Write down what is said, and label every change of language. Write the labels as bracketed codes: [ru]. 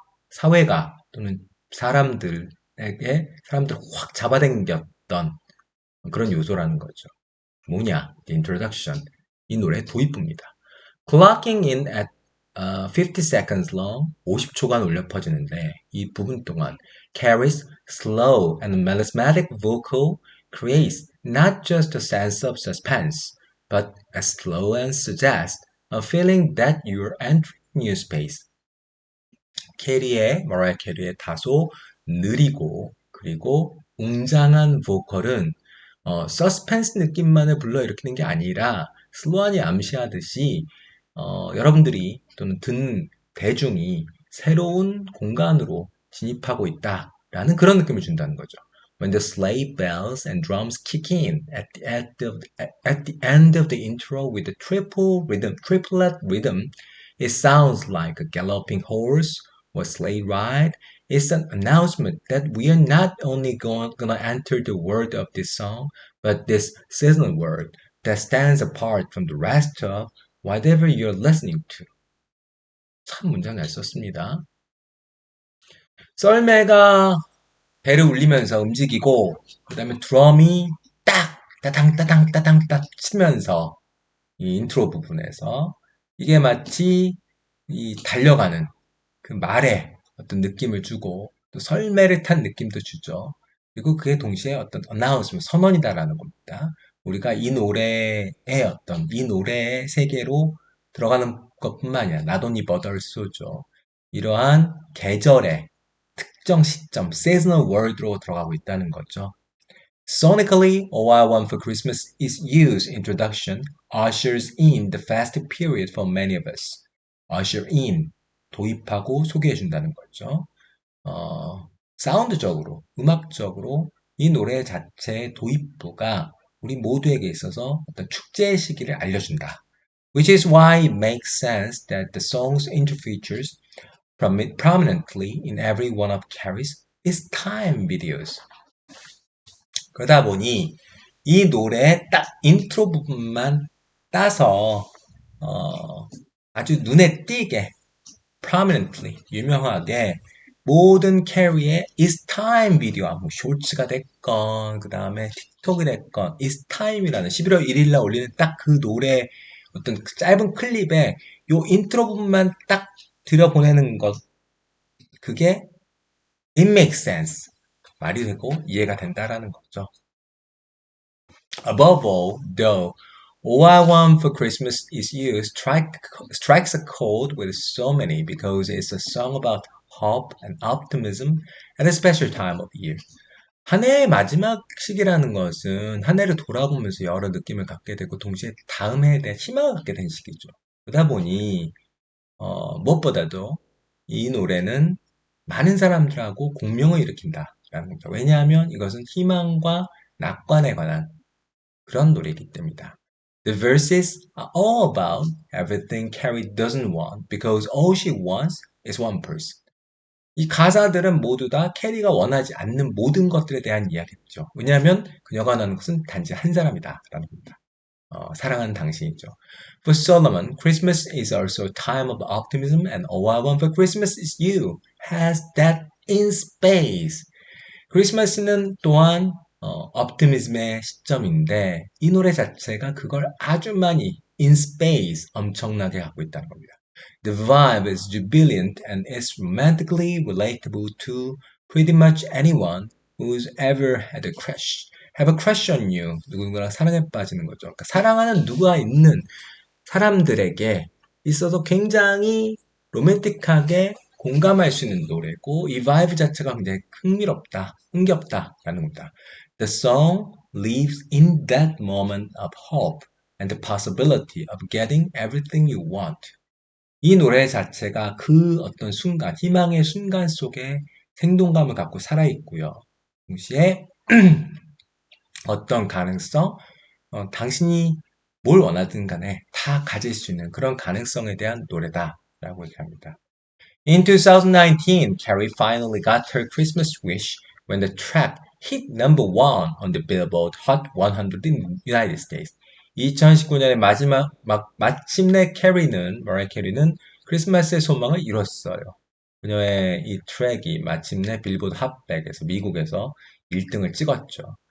[ko] 사회가 또는 사람들을 확 잡아당겼던 그런 요소라는 거죠. 뭐냐? [en] The introduction. [ko] 이 노래의 도입부입니다. [en] Clocking in at 50 seconds long, [ko] 50초간 울려 퍼지는데 이 부분 동안 [en] Carrie's slow and melismatic vocal creates not just a sense of suspense, but a slow and suggests a feeling that you're entering new space. [ko] 머라이어 캐리의 다소 느리고 그리고 웅장한 보컬은 서스펜스 느낌만을 불러일으키는 게 아니라 슬로안이 암시하듯이 여러분들이 또는 듣는 대중이 새로운 공간으로 진입하고 있다라는 그런 느낌을 준다는 거죠. [en] When the sleigh bells and drums kick in at the end of the intro with the triplet rhythm, it sounds like a galloping horse or sleigh ride. It's an announcement that we are not only gonna enter the world of this song, but this seasonal world that stands apart from the rest of whatever you're listening to. [ko] 참 문장 잘 썼습니다. 썰매가 배를 울리면서 움직이고 그 다음에 드럼이 딱 따당 따당 따당 딱 치면서 이 인트로 부분에서 이게 마치 이 달려가는 그 말에 어떤 느낌을 주고 또 설매를 탄 느낌도 주죠. 그리고 그게 동시에 어떤 announcement, 선언이다라는 겁니다. 우리가 이 노래의 이 노래의 세계로 들어가는 것뿐만 아니라 [en] not only but also [ko] 죠. 이러한 계절의 특정 시점, seasonal world로 들어가고 있다는 거죠. [en] Sonically, All I Want for Christmas is You's introduction ushers in the festive period for many of us. [ko] usher in, 도입하고 소개해준다는 거죠. 사운드적으로, 음악적으로 이 노래 자체의 도입부가 우리 모두에게 있어서 어떤 축제의 시기를 알려준다. [en] Which is why it makes sense that the song's intro features prominently in every one of Carrie's It's Time videos. [ko] 그러다 보니 이 노래의 딱 인트로 부분만 따서 아주 눈에 띄게 prominently 유명하게 모든 캐리의 It's Time 비디오와 뭐 쇼츠가 됐건 그 다음에 틱톡이 됐건 It's Time이라는 11월 1일날 올리는 딱 그 노래 어떤 그 짧은 클립에 요 인트로 부분만 딱 들여보내는 것 그게 [en] it makes sense [ko] 말이 되고 이해가 된다라는 거죠. [en] Above all, though, All I Want for Christmas is You strikes a chord with so many because it's a song about hope and optimism at a special time of year. [ko] 한 해의 마지막 시기라는 것은 한 해를 돌아보면서 여러 느낌을 갖게 되고 동시에 다음 해에 대한 희망을 갖게 된 시기죠. 그러다 보니 무엇보다도 이 노래는 많은 사람들하고 공명을 일으킨다라는 겁니다. 왜냐하면 이것은 희망과 낙관에 관한 그런 노래이기 때문이다. [en] The verses are all about everything Carrie doesn't want because all she wants is one person. [ko] 이 가사들은 모두 다 캐리가 원하지 않는 모든 것들에 대한 이야기죠. 왜냐하면 그녀가 원하는 것은 단지 한 사람이다 라는 겁니다. 사랑하는 당신이죠. [en] For Solomon, Christmas is also a time of optimism and all I want for Christmas is you has that in space. [ko] 크리스마스는 또한 optimism의 시점인데 이 노래 자체가 그걸 아주 많이 in space 엄청나게 갖고 있다는 겁니다. [en] The vibe is jubilant and is romantically relatable to pretty much anyone who's ever had a crush. Have a crush on you. [ko] 누군가랑 사랑에 빠지는 거죠. 그러니까 사랑하는 누가 있는 사람들에게 있어서 굉장히 로맨틱하게 공감할 수 있는 노래고 이 바이브 자체가 굉장히 흥겹다라는 겁니다. [en] The song lives in that moment of hope and the possibility of getting everything you want. [ko] 이 노래 자체가 그 어떤 순간, 희망의 순간 속에 생동감을 갖고 살아있고요. 동시에 어떤 가능성, 당신이 뭘 원하든 간에 다 가질 수 있는 그런 가능성에 대한 노래다라고 얘기합니다. [en] In 2019, Carrie finally got her Christmas wish when the track hit number one on the Billboard Hot 100 in the United States. [ko] 2019년의 마침내 머라이어 캐리는 크리스마스의 소망을 이뤘어요. 그녀의 이 트랙이 마침내 빌보드 핫백에서 미국에서 1등을 찍었죠.